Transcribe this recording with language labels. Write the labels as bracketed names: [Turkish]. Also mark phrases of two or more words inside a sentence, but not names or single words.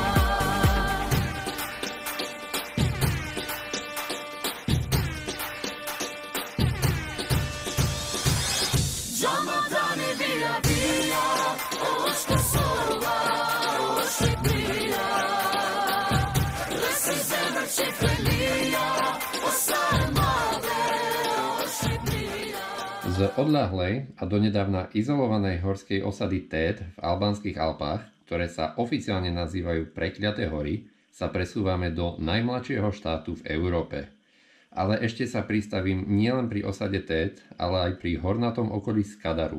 [Albanian] Gjama tani via via O është Kosova, o Shqipëria Lesi zemër qifte lia O sa e madhe, o Shqipëria [Slovak] Z odľahlej a donedávna izolovanej horskej osady Tet v albánskych Alpách, ktoré sa oficiálne nazývajú Prekliaté hory, sa presúvame do najmladšieho štátu v Európe. Ale ešte sa pristavím nielen pri osade Tet, ale aj pri hornatom okolí Skadaru.